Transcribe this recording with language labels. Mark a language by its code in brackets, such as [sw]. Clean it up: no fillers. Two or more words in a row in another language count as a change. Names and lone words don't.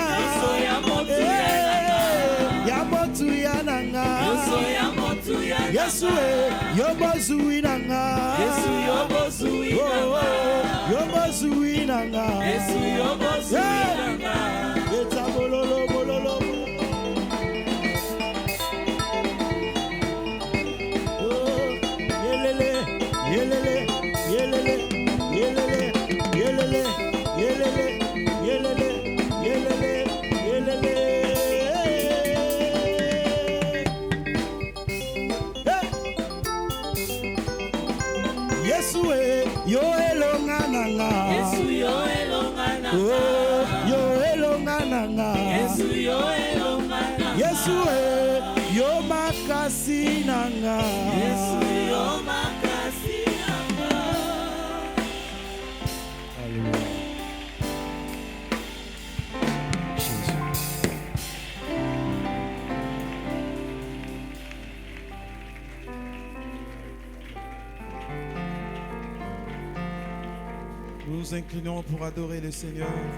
[ln] Yesu ya motu ya nanga ya motu ya nanga Yesu ya motu ya Yesu yobozui nanga. Yesu yobozui nanga. Yobozui nanga. Yesu yobozui nanga. Eta bololo bololo. Yelele yelele yelele yelele yelele yelele yelele yelele yelele. Yesu yo elonga nanga. Yesu yo elonga nanga. Yo elonga nanga. Yesu yo elonga nanga. Yesu yo makasi nanga. Yesu yo makasi nanga. Alléluia. [fr] Nous nous inclinons pour adorer le Seigneur.